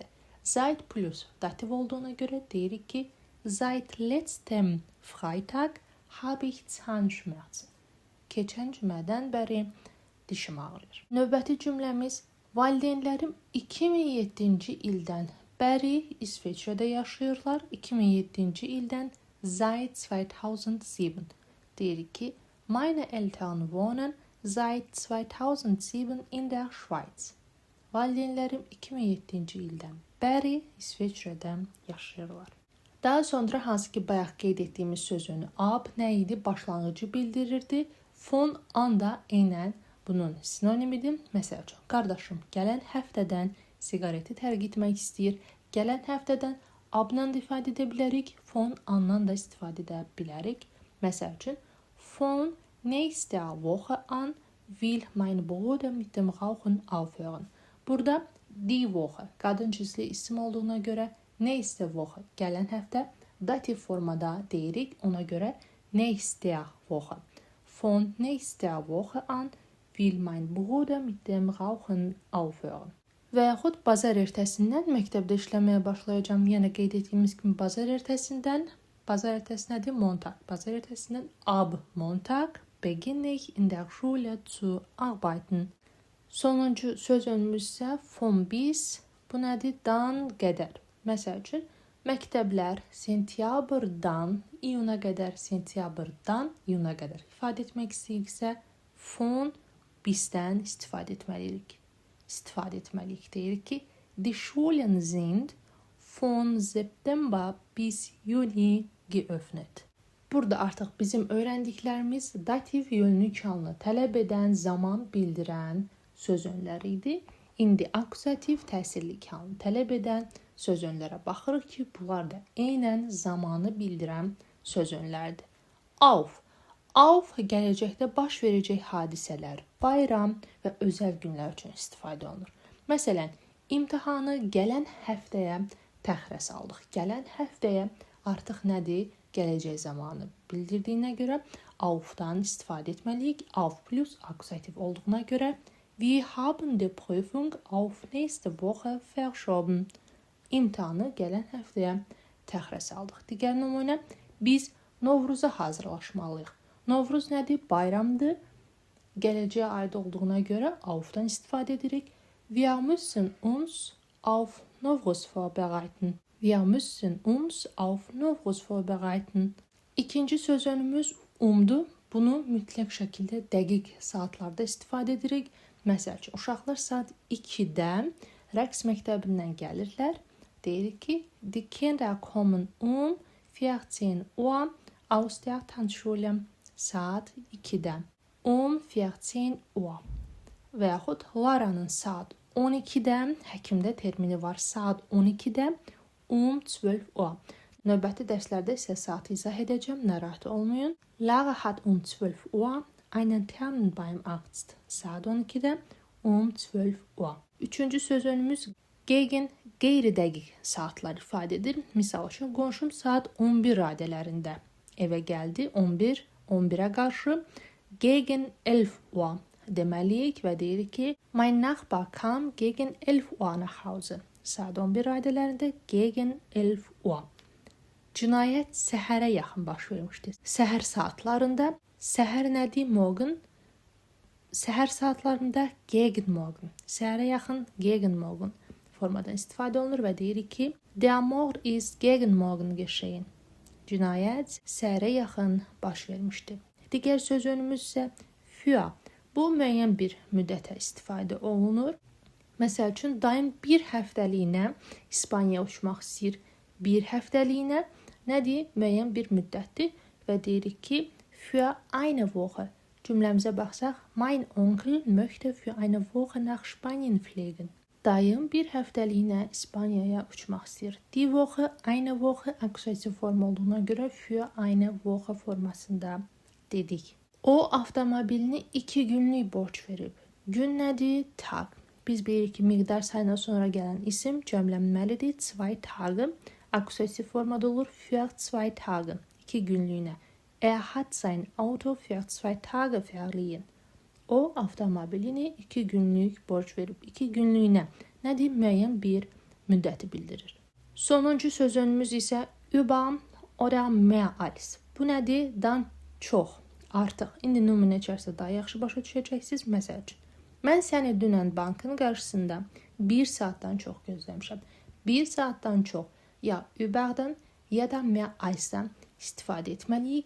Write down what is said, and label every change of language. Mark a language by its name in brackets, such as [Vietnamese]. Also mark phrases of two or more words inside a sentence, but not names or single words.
[German] Seit plus [Azerbaijani] dativ olduğuna görə deyirik ki, [German] seit letztem Freitag habe ich Zahnschmerzen. [Azerbaijani] Keçən cümədən bəri dişim ağrıyır. Növbəti cümləmiz valideynlərim 2007-ci ildən bəri İsveçrədə yaşayırlar. 2007-ci ildən seit 2007. Deyirik ki, [German] meine Eltern wohnen seit 2007 in der Schweiz. [Azerbaijani] Valideynlərim 2007-ci ildən bəri İsveçrədə yaşayırlar. Daha sonra hansı ki bayaq qeyd etdiyimiz sözünü ab nə idi? Başlanğıcı bildirirdi. [German] Von an [Azerbaijani] da eynən bunun sinonimidir. Məsəl üçün, qardaşım gələn həftədən siqareti tərk etmək istəyir. Gələn həftədən abla da ifadə edə bilərik. [German] Von andan [Azerbaijani] da istifadə edə bilərik. Məsəl üçün, [German] von nächste Woche an will mein Bruder mit dem Rauchen aufhören. [Azerbaijani] Burada [German] die Woche [Azerbaijani] qadın cüzlü isim olduğuna görə [German] nächste Woche [Azerbaijani] gələn həftə dativ formada deyirik. Ona görə [German] nächste Woche. Von nächste Woche an will mein Bruder mit dem Rauchen aufhören. [Azerbaijani] Və yaxud bazar ertəsindən məktəbdə işləməyə başlayacağam. Yenə qeyd etdiyimiz kimi bazar ertəsindən, bazar ertəsi nədir? Montag. Bazar ertəsindən [German] ab Montag beginne ich in der Schule zu arbeiten. [Azerbaijani] Sonuncu söz önümüz isə [German] von bis. [Azerbaijani] Bu nədir? Dan qədər. Məsəl üçün, məktəblər sentyabrdan iyuna qədər, sentyabrdan iyuna qədər ifadə etmək istəyiriksə, [German] von bisdən [Azerbaijani] istifadə etməliyik. Deyirik ki, [German] die Schulen sind von September bis Juni geöffnet. [Azerbaijani] Burada artıq bizim öyrəndiklərimiz dativ yönlük halını tələb edən, zaman bildirən söz önləri idi. İndi akuzativ təsirlik halını tələb edən söz önlərə baxırıq ki, bunlar da eynən zamanı bildirən söz önlərdir. Auf. Auf gələcəkdə baş verəcək hadisələr, bayram və özəl günlər üçün istifadə olunur. Məsələn, imtahanı gələn həftəyə təxirə saldıq. Gələn həftəyə artıq nədir? Gələcək zamanı bildirdiyinə görə aufdan istifadə etməliyik. Auf plus akuzativ olduğuna görə [German] wir haben die Prüfung auf nächste Woche verschoben. [Azerbaijani] İmtahanı gələn həftəyə təxirə saldıq. Digər nümunə, biz Novruza hazırlaşmalıyıq. Novruz nədir? Bayramdır. Gələcəyə aid olduğuna görə aufdan istifadə edirik. [German] Wir müssen uns auf Novruz vorbereiten. Wir müssen uns auf Novruz vorbereiten. [Azerbaijani] İkinci söz önümüz umdur. Bunu mütləq şəkildə dəqiq saatlarda istifadə edirik. Məsəl üçün, uşaqlar saat 2-də rəqs məktəbindən gəlirlər. Deyirik ki, [German] die Kinder kommen 14 Uhr aus der Tanzschule. [Azerbaijani] Saat 2-də. 14 Uhr. Və yaxud Lara'nın saat 12-də, həkimdə termini var, saat 12-də, 12 Uhr. Növbəti dərslərdə isə saatı izah edəcəm, narahat olmayın. [German] Lara hat 12 Uhr einen Termin beim Arzt. [Azerbaijani] Saat 12-də, 12 Uhr. Üçüncü söz önümüz gegen, qeyri-dəqiq saatlar ifadə edir. Misal üçün, qonşum saat 11 radələrində evə gəldi, 11-ə qarşı [German] gegen 11 Uhr [Azerbaijani] deməliyik və deyirik ki, [German] mein Nachbar kam gegen 11 Uhr nach Hause. [Azerbaijani] Saat 11 radələrində [German] gegen 11 Uhr. [Azerbaijani] Cinayət səhərə yaxın baş vermişdir. Səhər saatlarında, səhər nədir? Morgen. Səhər saatlarında [German] gegen morgen. [Azerbaijani] Səhərə yaxın [German] gegen morgen [Azerbaijani] formadan istifadə olunur və deyirik ki, [German] der Mord ist gegen morgen geschehen. [Azerbaijani] Cinayət səhərə yaxın baş vermişdir. Digər söz önümüz isə für. Bu müəyyən bir müddətə istifadə olunur. Məsəl üçün, dayım bir həftəliyinə İspaniyaya uçmaq istəyir. Bir həftəliyinə nədir? Müəyyən bir müddətdir və deyirik ki, [German] für eine Woche. [Azerbaijani] Cümləmizə baxsaq, [German] mein Onkel möchte für eine Woche nach Spanien fliegen. [Azerbaijani] Dayım bir həftəliyinə İspaniyaya uçmaq istəyir. [German] Die Woche, eine Woche [Azerbaijani] akuzativ form olduğuna görə [German] für eine Woche [Azerbaijani] formasında dedik. O avtomobilini 2 günlük borc verib. Gün nədir? Tag. Biz bilirik ki, miqdar sayına sonra gələn isim cəmlənməlidir. 2 Tage akuzativ formada olur. [German] Für 2 Tage. 2 günlüyünə. Er hat sein Auto für 2 Tage verliehen. [Azerbaijani] O avtomobilini 2 günlük borc verib. 2 günlüyünə nədir? Müəyyən bir müddəti bildirir. Sonuncu söz önümüz isə [German] über oder mehr als. [Azerbaijani] Bu nədir? Dan çox, artıq. İndi nümunə içərisində daha yaxşı başa düşəcəksiniz. Məsəl üçün, mən səni dünən bankın qarşısında 1 saatdan çox gözləmişəm. 1 saatdan çox ya überdən ya da [German] mehr als'dan [Azerbaijani] istifadə etməliyik.